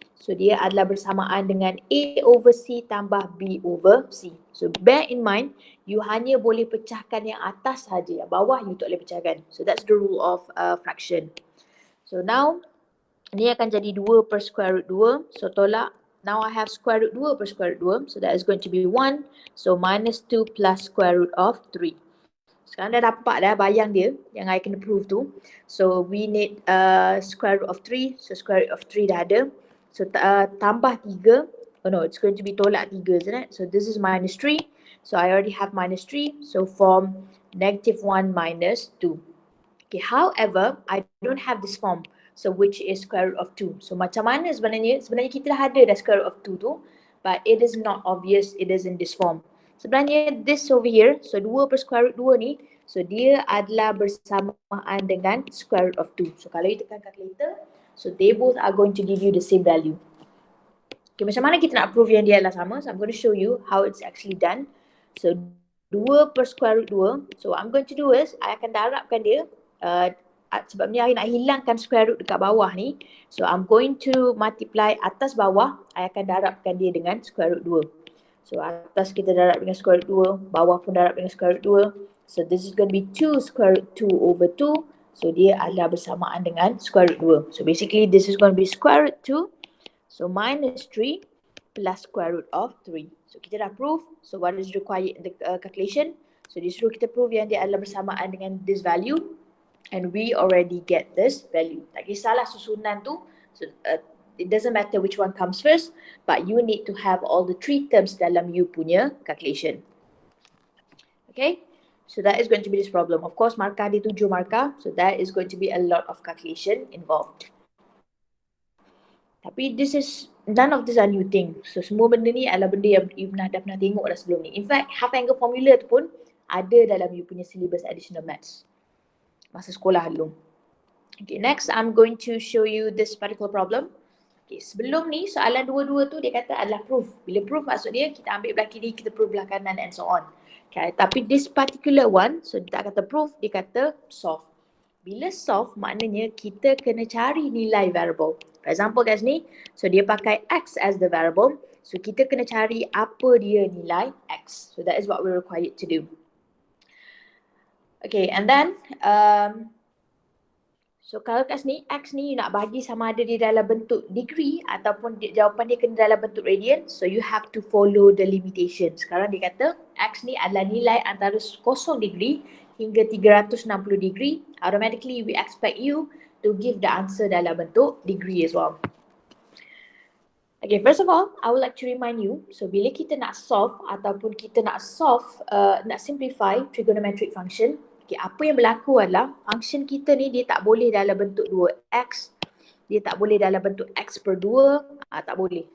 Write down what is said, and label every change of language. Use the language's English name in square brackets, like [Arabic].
[Malay] So dia adalah bersamaan dengan A over C tambah B over C. So bear in mind, you hanya boleh pecahkan yang atas saja, yang bawah you tak boleh pecahkan. [English] So that's the rule of fraction. [Malay] So now, ni akan jadi 2 per square root 2. So tolak. [English] Now I have square root 2 per square root 2. So that is going to be 1. So minus 2 plus square root of 3. [Malay] Sekarang dah dapat dah bayang dia yang I kena prove tu. [English] So we need square root of 3. So square root of 3 [Malay] dah ada. [English] So tambah 3. Oh no, it's going to be tolak 3, isn't it? So this is minus 3. So I already have minus 3. So form negative 1 minus 2. Okay, however, I don't have this form. So which is square root of 2. [Malay] So macam mana sebenarnya? Sebenarnya kita dah ada dah square root of 2 tu. [English] But it is not obvious it is in this form. [Malay] Sebenarnya this over here, so 2 per square root 2 ni, so dia adalah bersamaan dengan square root of 2. [English] So [Malay] kalau you tekan calculator, [English] so they both are going to give you the same value. [Malay] Okay, macam mana kita nak prove yang dia adalah sama? [English] So I'm going to show you how it's actually done. So 2 per square root 2. So what I'm going to do is, [Malay] I akan darabkan dia. Sebab ni I nak hilangkan square root dekat bawah ni. [English] So I'm going to multiply [Malay] atas bawah. I akan darabkan dia dengan square root 2. So atas kita darab dengan square root 2. Bawah pun darab dengan square root 2. [English] So this is going to be 2 square root 2 over 2. [Malay] So dia adalah bersamaan dengan square root 2. [English] So basically this is going to be square root 2. So minus 3 plus square root of 3. [Malay] So kita dah prove. [English] So what is required in the calculation? [Malay] So disuruh kita prove yang dia adalah bersamaan dengan this value. [English] And we already get this value. [Malay] Tak kisahlah susunan tu. [English] So it doesn't matter which one comes first. But you need to have all the 3 terms [Malay] dalam you punya calculation. [English] Okay. So that is going to be this problem. Of course, [Malay] markah dia 7 markah. [English] So that is going to be a lot of calculation involved. Tapi none of this are new thing. [Malay] So semua benda ni adalah benda yang you dah pernah tengok dah sebelum ni. [English] In fact, [Malay] half angle formula tu pun ada dalam you punya syllabus additional maths. Masa sekolah dulu. [English] Okay, next I'm going to show you this particular problem. [Malay] Okay, sebelum ni soalan dua-dua tu dia kata adalah proof. Bila proof maksud dia kita ambil belah kiri, kita proof belah kanan and so on. Okay, tapi this particular one, so dia tak kata proof, dia kata solve. Bila solve maknanya kita kena cari nilai variable. For example kat sini, so dia pakai x as the variable. So kita kena cari apa dia nilai x. [English] So that is what we're required to do. [Malay] Okay, and then so kalau kat sini, x ni you nak bagi sama ada dia dalam bentuk degree ataupun jawapan dia kena dalam bentuk radian. [English] So you have to follow the limitation. [Malay] Sekarang dia kata x ni adalah nilai antara 0 degree hingga 360 degree. [English] Automatically we expect you to give the answer [Malay] dalam bentuk [English] degree as well. [Malay] Okay, first of all, I would like to remind you, so bila kita nak solve ataupun kita nak nak simplify trigonometric function, okay, apa yang berlaku adalah function kita ni dia tak boleh dalam bentuk 2x, dia tak boleh dalam bentuk x per 2, tak boleh.